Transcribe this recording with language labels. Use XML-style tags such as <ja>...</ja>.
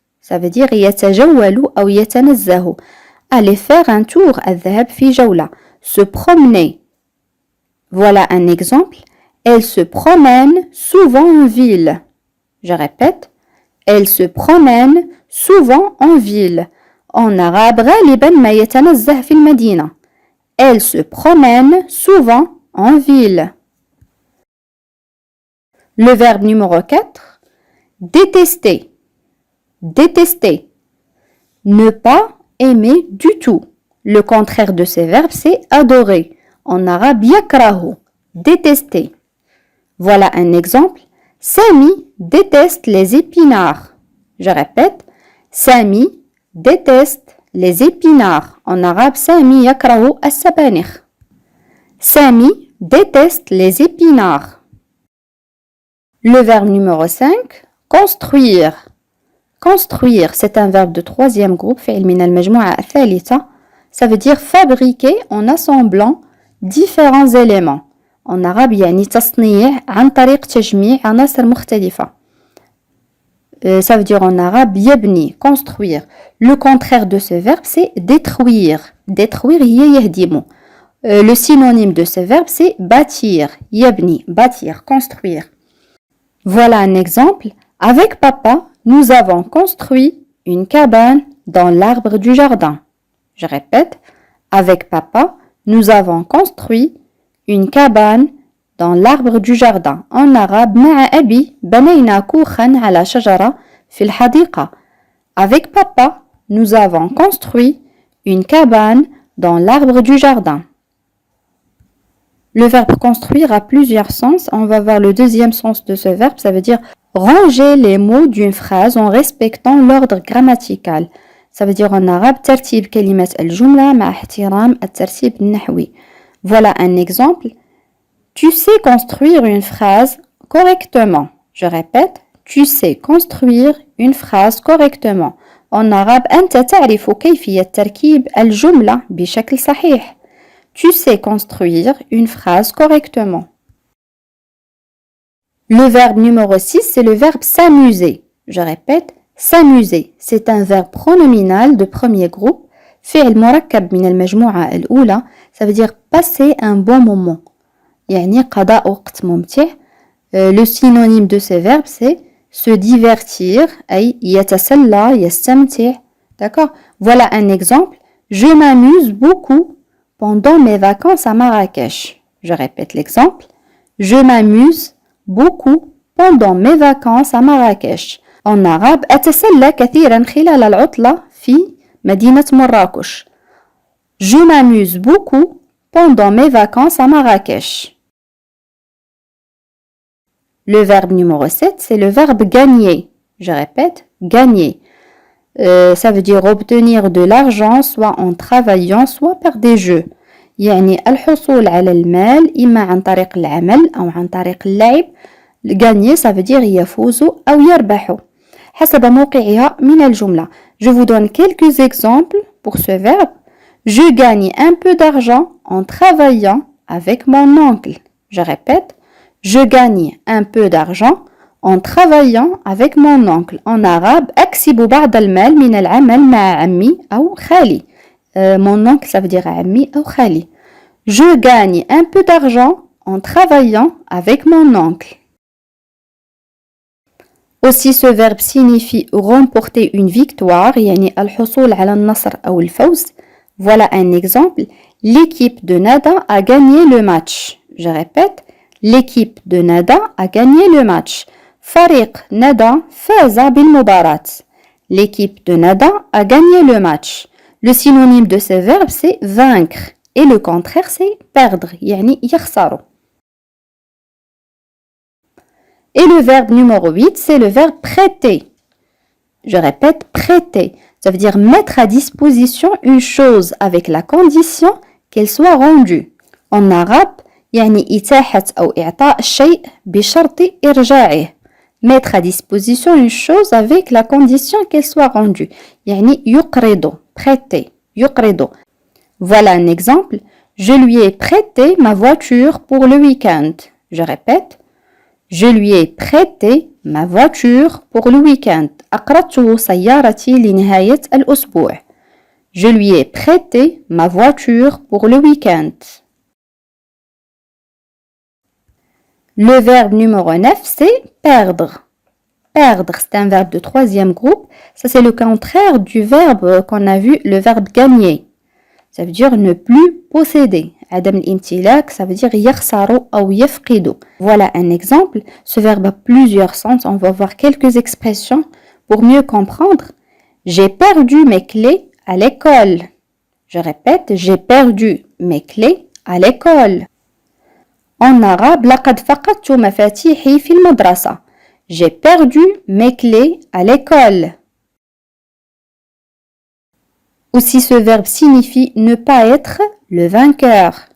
<fr>Ça veut dire</fr> <ar>يتجول أو يتنزه.</ar> <fr>Aller faire un tour,</fr> <ar>الذهاب في جولة.</ar> <fr>Se promener. Voilà un exemple. Elle se promène souvent en ville. Je répète, elle se promène souvent en ville. En arabe,</fr> <ar>غالبا ما يتنزه في المدينة.</ar> <fr>Elle se promène souvent en ville. Le verbe numéro 4, détester. Détester. Ne pas aimer du tout. Le contraire de ces verbes, c'est adorer. En arabe, yakrahu. Détester. Voilà un exemple. Sami déteste les épinards. Je répète, Sami déteste les épinards. En arabe, Sami</fr> <ar>yakrahu as-sabanikh.</ar> <fr>Sami déteste les épinards. Le verbe numéro 5, construire. Construire, c'est un verbe de troisième groupe,</fr> <ar>فعل من المجموعة الثالثة.</ar> <fr>Ça veut dire fabriquer en assemblant différents éléments. En arabe,</fr> <ar>يعني تصنيع عن طريق تجميع عناصر مختلفة.</ar> <fr>Ça veut dire en arabe, يبني, construire. Le contraire de ce verbe, c'est détruire.</fr> <ar>Détruire, هي يهدم.</ar> <fr>Le synonyme de ce verbe, c'est bâtir. يبني, bâtir, construire. Voilà un exemple. Avec papa, nous avons construit une cabane dans l'arbre du jardin. Je répète, avec papa, nous avons construit une cabane dans l'arbre du jardin. En arabe,</fr> <ar>مع أبي بنينا كوخا على شجرة في الحديقة.</ar> <fr>Avec papa, nous avons construit une cabane dans l'arbre du jardin. Le verbe construire a plusieurs sens. On va voir le deuxième sens de ce verbe. Ça veut dire ranger les mots d'une phrase en respectant l'ordre grammatical. Ça veut dire en arabe</fr> <ar>ترتيب كلمة الجملة مع احترام الترتيب النحوي.</ar> <fr>Voilà un exemple. Tu sais construire une phrase correctement. Je répète, tu sais construire une phrase correctement. En arabe</fr> <ar>أنت تعرف كيفية تركيب الجملة بشكل صحيح.</ar> <fr>Tu sais construire une phrase correctement. Le verbe numéro 6, c'est le verbe s'amuser. Je répète, s'amuser. C'est un verbe pronominal de premier groupe.</fr> <ar>فعل مركب من المجموعة الأولى.</ar> <fr>Ça veut dire passer un bon moment.</fr> <ar>يعني قضاء وقت ممتع.</ar> <fr>Le synonyme de ce verbe, c'est se divertir.</fr> <ar>أي يتسلى, يستمتع.</ar> <fr>D'accord? Voilà un exemple. Je m'amuse beaucoup pendant mes vacances à Marrakech. Je répète l'exemple. Je m'amuse beaucoup pendant mes vacances à Marrakech. En arabe,</fr> <ar>أتسلى كثيرا خلال العطلة في مدينة مراكش.</ar> <fr>Je m'amuse beaucoup pendant mes vacances à Marrakech. Le verbe numéro 7, c'est le verbe gagner. Je répète, gagner. Ça veut dire obtenir de l'argent soit en travaillant soit par des jeux.</fr> <ar>يعني الحصول على المال إما عن طريق العمل أو عن طريق اللعب.</ar> <fr>gagner ça veut dire</fr> <ar>يفوز أو يربح حسب موقعها من الجملة.</ar> <fr>Je vous donne quelques exemples pour ce verbe. Je gagne un peu d'argent en travaillant avec mon oncle. Je répète, je gagne un peu d'argent en travaillant avec mon oncle. En arabe,</fr> <ar>أكسب بعض المال من العمل مع عمي أو خالي.</ar> <fr>Mon oncle, ça veut dire</fr> <ar>عمي أو خالي.</ar> <fr>Je gagne un peu d'argent en travaillant avec mon oncle. Aussi, ce verbe signifie remporter une victoire,</fr> <ar>يعني الحصول على النصر أو الفوز.</ar> <fr>Voilà un exemple. L'équipe de Nada a gagné le match. Je répète, l'équipe de Nada a gagné le match.</fr> <ar>فريق ندا فاز بالمباراة.</ar> <fr>L'équipe de Nada a gagné le match. Le synonyme de ce verbe, c'est vaincre. Et le contraire, c'est perdre.</fr> <ar>يعني يخسر.</ar> <fr>Et le verbe numéro 8, c'est le verbe prêter. Je répète, prêter. Ça veut dire mettre à disposition une chose avec la condition qu'elle soit rendue. En arabe,</fr> <ar>يعني إتاحة أو إعطاء الشيء بشرط إرجاعه.</ar> <fr>Mettre à disposition une chose avec la condition qu'elle soit rendue.</fr> <ar>يعني يقرض, prêter, يقرض.</ar> <fr>Voilà un exemple. Je lui ai prêté ma voiture pour le week-end. Je répète. Je lui ai prêté ma voiture pour le week-end.</fr> <ar>أقرضته سيارتي لنهاية الأسبوع.</ar> <fr>Je lui ai prêté ma voiture pour le week-end. Le verbe numéro 9, c'est perdre. Perdre, c'est un verbe de troisième groupe. Ça, c'est le contraire du verbe qu'on a vu, le verbe gagner. Ça veut dire ne plus posséder.</fr> <ar>عدم الامتلاك,</ar> <fr>ça veut dire</fr> <ar>يخسر أو يفقد.</ar> <fr>Voilà un exemple. Ce verbe a plusieurs sens. On va voir quelques expressions pour mieux comprendre. J'ai perdu mes clés à l'école. Je répète, j'ai perdu mes clés à l'école. En arabe,</fr> <ar>لقد فقدت مفاتيحي في المدرسة.</ar> <fr>J'ai perdu mes clés à l'école. Aussi, ce verbe signifie ne pas être le vainqueur.</fr>